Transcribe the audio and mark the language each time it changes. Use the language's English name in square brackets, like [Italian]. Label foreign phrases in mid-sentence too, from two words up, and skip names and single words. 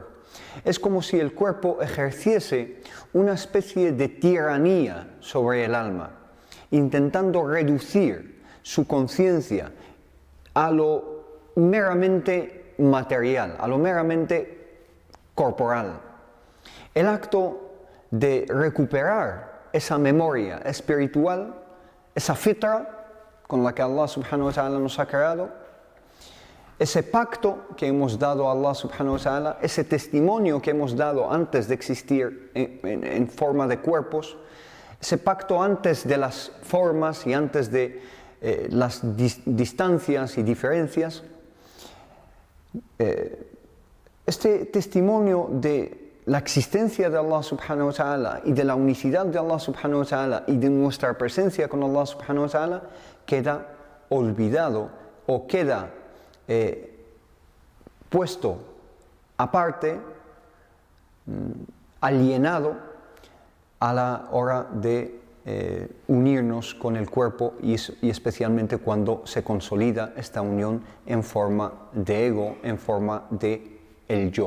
[Spanish] Es como si el cuerpo ejerciese una especie de tiranía sobre el alma, intentando reducir su conciencia a lo meramente material, a lo meramente corporal. El acto de recuperar esa memoria espiritual, esa fitra con la que [Arabic] الله سبحانه وتعالى [Spanish] nos ha creado, ese pacto que hemos dado a [Arabic] الله سبحانه وتعالى, [Spanish] ese testimonio que hemos dado antes de existir en forma de cuerpos, ese pacto antes de las formas y antes de las distancias y diferencias, este testimonio de la existencia de [Arabic] الله سبحانه وتعالى [Spanish] y de la unicidad de [Arabic] الله سبحانه وتعالى [Spanish] y de nuestra presencia con [Arabic] الله سبحانه وتعالى [Spanish] queda olvidado o queda puesto aparte, alienado a la hora de unirnos con el cuerpo y especialmente cuando se consolida esta unión en forma de ego, en forma de el yo.